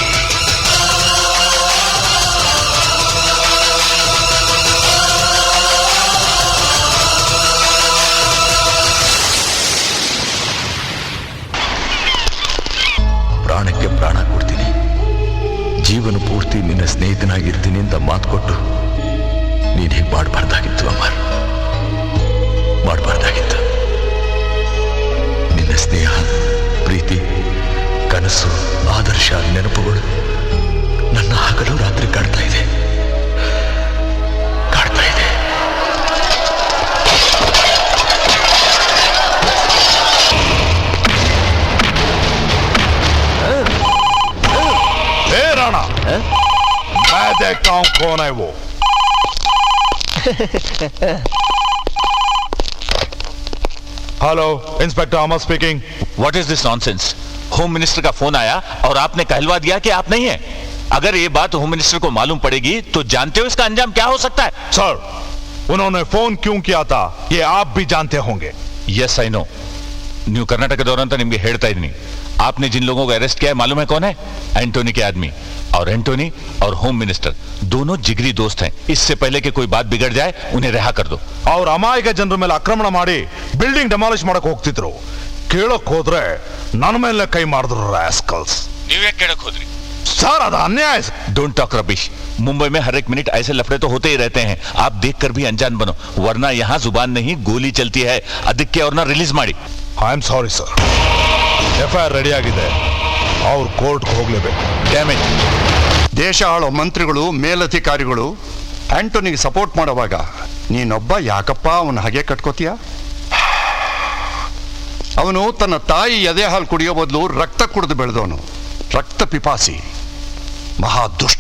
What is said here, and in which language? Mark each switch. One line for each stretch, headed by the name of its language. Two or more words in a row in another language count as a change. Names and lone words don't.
Kannada: ಪ್ರಾಣಕ್ಕೆ ಪ್ರಾಣ ಕೊಡ್ತೀನಿ, ಜೀವನ ಪೂರ್ತಿ ನಿನ್ನ ಸ್ನೇಹಿತನಾಗಿರ್ತೀನಿ ಅಂತ ಮಾತು ಕೊಟ್ಟು ನೀನು ಹೀಗೆ ಮಾಡಬಾರ್ದಾಗಿತ್ತು ಅಮರ್, ಮಾಡಬಾರ್ದಾಗಿತ್ತು. ನಿನ್ನ ಸ್ನೇಹ, ಪ್ರೀತಿ, ಕನಸು, ಆದರ್ಶ, ನೆನಪುಗಳು ನನ್ನ ಹಗಲು ರಾತ್ರಿ ಕಾಡ್ತಾ ಇದೆ.
Hindi: मैं देखता हूं कौन है वो.
English: Hello, Inspector Amar speaking. What is this nonsense? Home Minister
Hindi: का फोन आया और आपने कहलवा दिया कि आप नहीं हैं. अगर ये बात
English: Home Minister
Hindi: को मालूम पड़ेगी तो जानते हो इसका अंजाम क्या हो सकता है? सर, उन्होंने फोन क्यों किया था ये आप भी जानते होंगे.
English: Yes I know. New Karnataka
Kannada: ಅಂತ ನಿಮಗೆ ಹೇಳ್ತಾ ಇದ್ದೀನಿ.
Hindi: आपने जिन लोगों को अरेस्ट किया है मालूम है कौन है? एंटोनी के आदमी. और एंटोनी और होम मिनिस्टर दोनों जिगरी दोस्त हैं. इससे पहले कि कोई बात बिगड़ जाए उन्हें रिहा कर दो.
Kannada: और ಅಮಾಯಕ ಜನರ ಮೇಲೆ ಆಕ್ರಮಣ ಮಾಡಿ
English: building demolish
Kannada: ಮಾಡಕ್ಕೆ ಹೋಗ್ತಿದ್ರು. ಕೇಳಕ್ ಹೋದ್ರೆ ನನ್ನ ಮೇಲೆ ಕೈ ಮಾಡಿದ್ರು ರಾಸ್ಕಲ್ಸ್. ನೀವೇ ಕೇಳಕ್ ಹೋದ್ರಿ? ಸರ್, ಅದು ಅನ್ಯಾಯ.
English: Don't talk rubbish.
Hindi: मुंबई में हर एक मिनट ऐसे लफड़े तो होते ही रहते हैं। आप देखकर भी अनजान बनो, वरना यहाँ जुबान नहीं गोली चलती है।
Kannada: ಅದಕ್ಕೆ ಅವ್ರನ್ನ ರಿಲೀಸ್ ಮಾಡಿ।
English: I am sorry sir,
Kannada: FIR ರೆಡಿ ಆಗಿದೆ, ಅವ್ರು ಕೋರ್ಟ್ಗೆ ಹೋಗ್ಲೇಬೇಕು. ಡ್ಯಾಮೇಜ್ ದೇಶ ಆಳೋ ಮಂತ್ರಿಗಳು ಮೇಲಧಿಕಾರಿಗಳು ಆಂಟೋನಿಗೆ ಸಪೋರ್ಟ್ ಮಾಡುವಾಗ ನೀನೊಬ್ಬ ಯಾಕಪ್ಪ ಅವನ ಹಾಗೆ ಕಟ್ಕೋತೀಯ? ಅವನು ತನ್ನ ತಾಯಿ ಎದೆ ಹಾಲು ಕುಡಿಯೋ ಬದಲು ರಕ್ತ ಕುಡಿದು ಬೆಳೆದವನು, ರಕ್ತ ಪಿಪಾಸಿ, ಮಹಾ ದುಷ್ಟ.